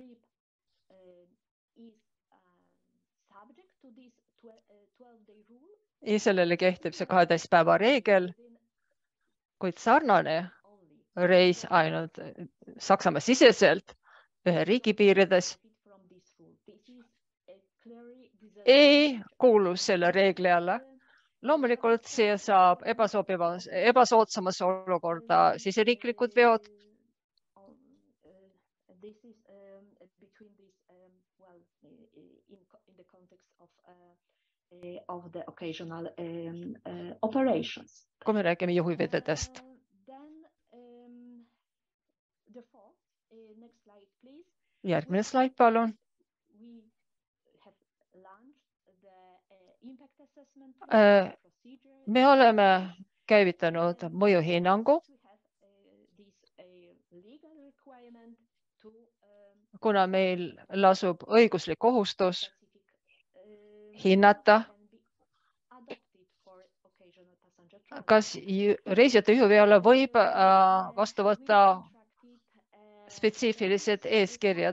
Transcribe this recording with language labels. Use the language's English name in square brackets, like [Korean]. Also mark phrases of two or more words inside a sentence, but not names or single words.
[Estonian] ja sellele kehtib see 12 päeva reegel, kuid sarnane reis ainult Saksamaa siseselt ühe riigi piirides ei kuulu selle reegli alla. Loomulikult see saab ebasoodsamasse olukorda siseriiklikud veod. [English] Of the occasional operations. [Estonian] Kui me räägime juhivedudest. Järgmine slaid, palun. Me oleme käivitanud mõjuhinnangu, kuna meil lasub õiguslik kohustus hinnata, kas reisijate juhiveole võib vastu võtta spetsiifilised eeskirjad.